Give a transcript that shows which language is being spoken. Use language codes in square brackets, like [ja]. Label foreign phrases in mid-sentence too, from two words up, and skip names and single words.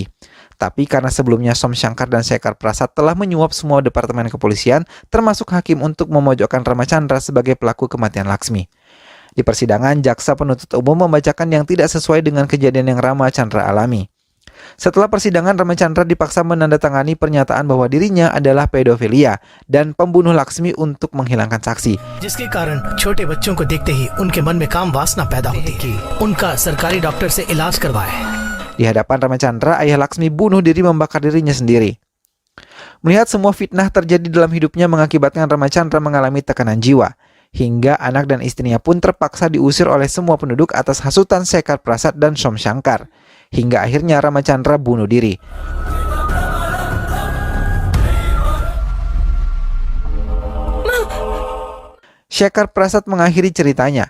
[id] Tapi karena sebelumnya Som Shankar dan Shekhar Prasad telah menyuap semua departemen kepolisian, termasuk hakim untuk memojokkan Ramachandra sebagai pelaku kematian Laksmi. Di persidangan, jaksa penuntut umum membacakan yang tidak sesuai dengan kejadian yang Ramachandra alami. Setelah persidangan, Ramachandra dipaksa menandatangani pernyataan bahwa dirinya adalah pedofilia dan pembunuh Laksmi untuk menghilangkan saksi. [hi] जिसके कारण छोटे बच्चों को देखते ही उनके मन में काम वासना पैदा होती कि उनका सरकारी डॉक्टर से इलाज करवाए. [id] Di hadapan Ramachandra, ayah Laksmi bunuh diri membakar dirinya sendiri. Melihat semua fitnah terjadi dalam hidupnya mengakibatkan Ramachandra mengalami tekanan jiwa. Hingga anak dan istrinya pun terpaksa diusir oleh semua penduduk atas hasutan Shekhar Prasad dan Som Shankar. Hingga akhirnya Ramachandra bunuh diri. Shekhar Prasad mengakhiri ceritanya.